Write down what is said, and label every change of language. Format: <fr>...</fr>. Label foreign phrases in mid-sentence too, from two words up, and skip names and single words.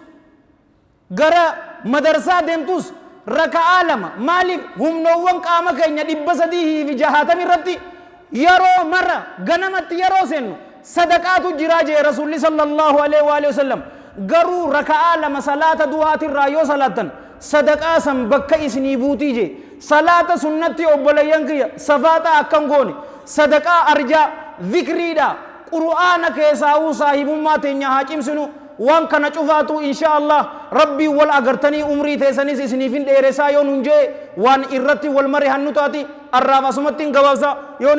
<om>gara madarsaa deemtus raka'aa lama maaliif humnoowwan qaama keenya 360 irratti yeroo mara ganamatti yeroo seennu sadaqaatu jiraa jee rasuulli</om> <ar>صلى الله عليه وعلى آله وسلم</ar> <om>garuu raka'aa lama salaata duhaatirraa yoo salaattan sadaqaa san bakka isinii buutii jee salaata sunnatti obboleeyyan kiyya safaaxaa akkan goone sadaqaa arjaa dhikriidha qur'aana keessaa'uu saahibummaa teenya haa cimsinu waan kana cufaatu</om> <ar>إن شاء الله</ar> <om>rabbii wal agartanii umrii teessanis isiniifin dheeressaa yoo nun jee waan irratti wal mare hannu taati arraaf asumatti hin gabaabsa yoo</om>